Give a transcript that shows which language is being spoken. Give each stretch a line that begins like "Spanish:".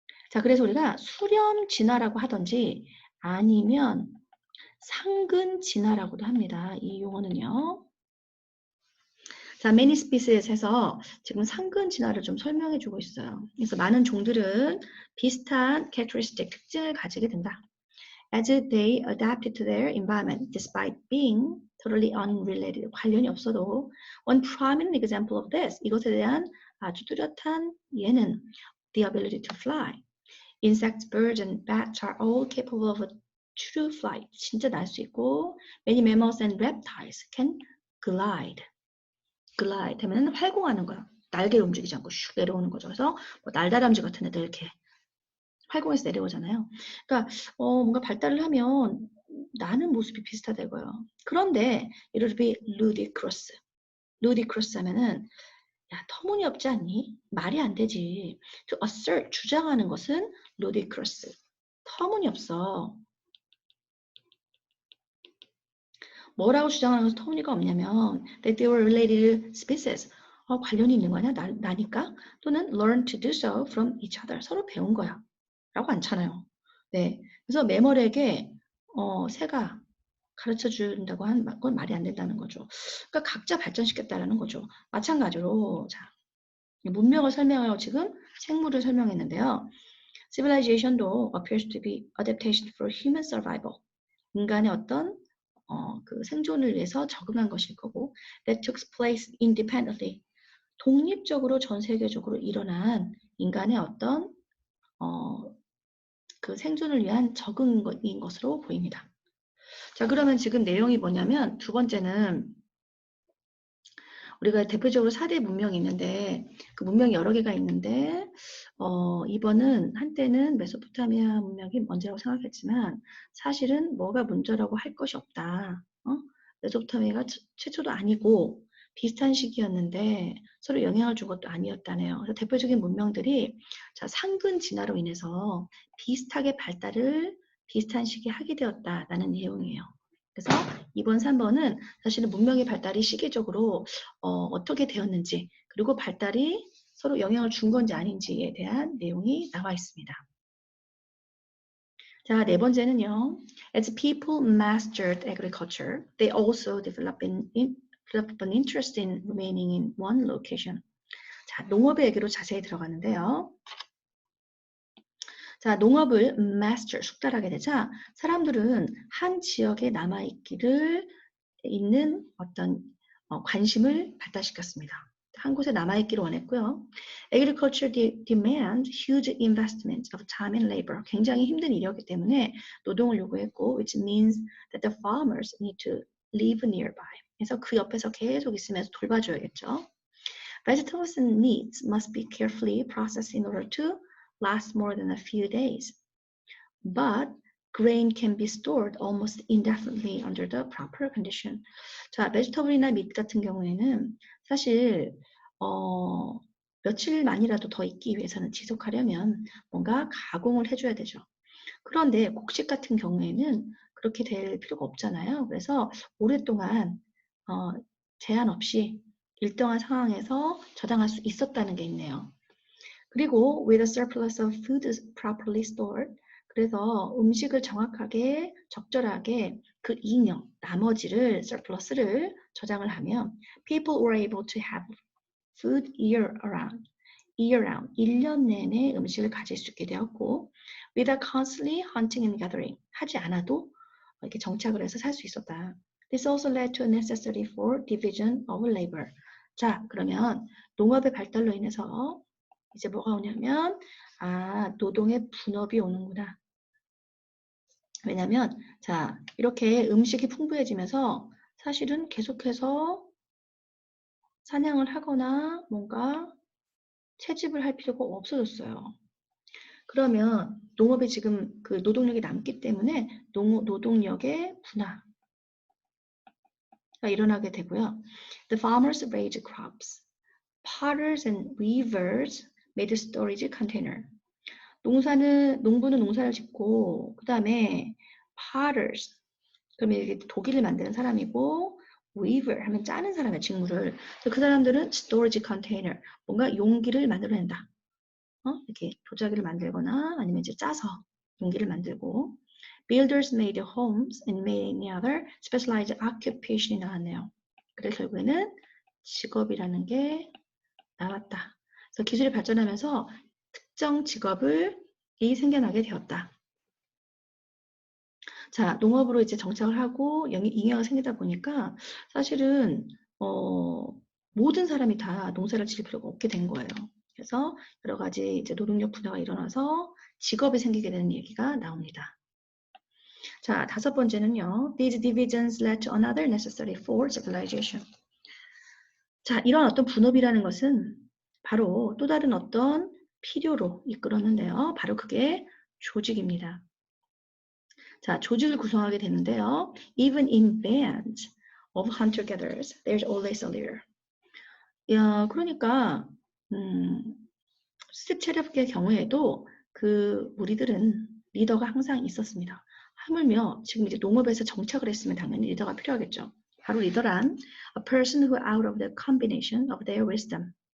Korean: 자, 그래서 우리가 수렴 진화라고 하든지 아니면 상근 진화라고도 합니다. 이 용어는요. 자,
English: many species
Korean: 에서 지금 상근 진화를 좀 설명해 주고 있어요. 그래서 많은 종들은 비슷한 characteristic, 특징을 가지게 된다.
English: As they adapted to their environment, despite being totally unrelated,
Korean: 관련이 없어도
English: one prominent example of this,
Korean: 이것에 대한 아주 뚜렷한 예는
English: the ability to fly. Insects, birds, and bats are all capable of a true flight.
Korean: 진짜 날 수 있고,
English: many mammals and reptiles can glide.
Korean: glide 하면 활공하는 거야. 날개를 움직이지 않고 슉 내려오는 거죠. 그래서 뭐 날다람쥐 같은 애들 이렇게 활공해서 내려오잖아요. 그러니까 뭔가 발달을 하면 나는 모습이 비슷하다 이거예요.
English: 그런데 it would be ludicrous.
Korean: ludicrous 하면은 야, 터무니없지 않니? 말이 안 되지.
English: To assert,
Korean: 주장하는 것은
English: ludicrous.
Korean: 터무니없어. 뭐라고 주장하는 것은 터무니가 없냐면
English: that they were related species.
Korean: 관련이 있는 거냐? 나니까?
English: 또는 learn to do so from each other.
Korean: 서로 배운 거야. 라고 않잖아요. 네. 그래서 매몰에게 새가 가르쳐 준다고 하는 건 말이 안 된다는 거죠. 그러니까 각자 발전시켰다라는 거죠. 마찬가지로 자, 문명을 설명하고 지금 생물을 설명했는데요.
English: Civilization도 appears to be adaptation for human survival.
Korean: 인간의 어떤 그 생존을 위해서 적응한 것일 거고
English: that took place independently.
Korean: 독립적으로 전 세계적으로 일어난 인간의 어떤 그 생존을 위한 적응인 것으로 보입니다. 자, 그러면 지금 내용이 뭐냐면 두 번째는 우리가 대표적으로 4대 문명이 있는데 그 문명이 여러 개가 있는데 이번은 한때는 메소포타미아 문명이 먼저라고 생각했지만 사실은 뭐가 문제라고 할 것이 없다. 메소포타미아가 최초도 아니고 비슷한 시기였는데 서로 영향을 준 것도 아니었다네요. 그래서 대표적인 문명들이 자, 상근 진화로 인해서 비슷하게 발달을 비슷한 시기에 하게 되었다라는 내용이에요. 그래서 이번 3번은 사실은 문명의 발달이 시기적으로 어떻게 되었는지 그리고 발달이 서로 영향을 준 건지 아닌지에 대한 내용이 나와 있습니다. 자, 네 번째는요.
English: As people mastered agriculture, they also developed an interest in remaining in one location.
Korean: 자, 농업의 얘기로 자세히 들어가는데요. 자, 농업을 master, 숙달하게 되자 사람들은 한 지역에 남아있기를 있는 어떤 관심을 발달시켰습니다. 한 곳에 남아있기를 원했고요.
English: Agriculture demand huge investment of time and labor.
Korean: 굉장히 힘든 일이었기 때문에 노동을 요구했고,
English: which means that the farmers need to live nearby.
Korean: 그래서 그 옆에서 계속 있으면서 돌봐줘야겠죠.
English: Vegetables and meats must be carefully processed in order to last more than a few days. But grain can be stored almost indefinitely under the proper condition.
Korean: 자, 베지터블이나 밑 같은 경우에는 사실 며칠만이라도 더 있기 위해서는 지속하려면 뭔가 가공을 해줘야 되죠. 그런데 곡식 같은 경우에는 그렇게 될 필요가 없잖아요. 그래서 오랫동안 제한 없이 일정한 상황에서 저장할 수 있었다는 게 있네요. 그리고
English: with a surplus of food properly stored,
Korean: 그래서 음식을 정확하게 적절하게 그 잉여 나머지를 surplus를 저장을 하면
English: people were able to have food year round
Korean: 1년 내내 음식을 가질 수 있게 되었고
English: without constantly hunting and gathering
Korean: 하지 않아도 이렇게 정착을 해서 살 수 있었다.
English: This also led to a necessity for division of labor.
Korean: 자, 그러면 농업의 발달로 인해서 이제 뭐가 오냐면 노동의 분업이 오는구나. 왜냐면 자, 이렇게 음식이 풍부해지면서 사실은 계속해서 사냥을 하거나 뭔가 채집을 할 필요가 없어졌어요. 그러면 농업에 지금 그 노동력이 남기 때문에 노동력의 분화가 일어나게 되고요.
English: The farmers raised crops. Potters and weavers made a storage container.
Korean: 농부는 농사를 짓고 그 다음에 potters 그러면 이게 도기를 만드는 사람이고 weaver 하면 짜는 사람이야 직물을. 그 사람들은 storage container 뭔가 용기를 만들어낸다. 이렇게 도자기를 만들거나 아니면 이제 짜서 용기를 만들고
English: builders made homes and many other specialized occupation
Korean: 이 나왔네요. 그래서 결국에는 직업이라는 게 나왔다. 그래서 기술이 발전하면서 특정 직업이 생겨나게 되었다. 자, 농업으로 이제 정착을 하고 잉여가 생기다 보니까 사실은 모든 사람이 다 농사를 지을 필요가 없게 된 거예요. 그래서 여러 가지 이제 노동력 분화가 일어나서 직업이 생기게 되는 얘기가 나옵니다. 자, 다섯 번째는요.
English: These divisions led to another necessary for civilization.
Korean: 자, 이런 어떤 분업이라는 것은 바로 또 다른 어떤 필요로 이끌었는데요. 바로 그게 조직입니다. 자, 조직을 구성하게 되는데요.
English: Even in bands of hunter-gatherers, there's always a leader.
Korean: 야, 그러니까 수습 체력의 경우에도 그 무리들은 리더가 항상 있었습니다. 하물며 지금 이제 농업에서 정착을 했으면 당연히 리더가 필요하겠죠. 바로 리더란
English: a person who out of the combination of their wisdom.